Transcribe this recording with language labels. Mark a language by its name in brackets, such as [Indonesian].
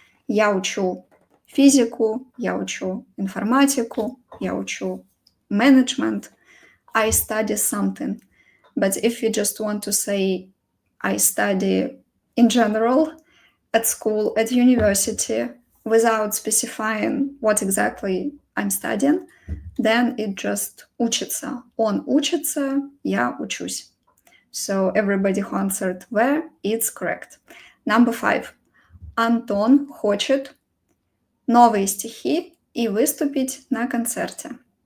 [Russian] Я учу физику, я учу информатику, я учу management. [English] I study something. But if you just want to say I study in general, at school, at university, without specifying what exactly I'm studying, then it just учится. [Russian] Он учится, я учусь. [English] So everybody who answered where, it's correct. Number 5. [Russian] Антон хочет новые стихи и выступить на концерте.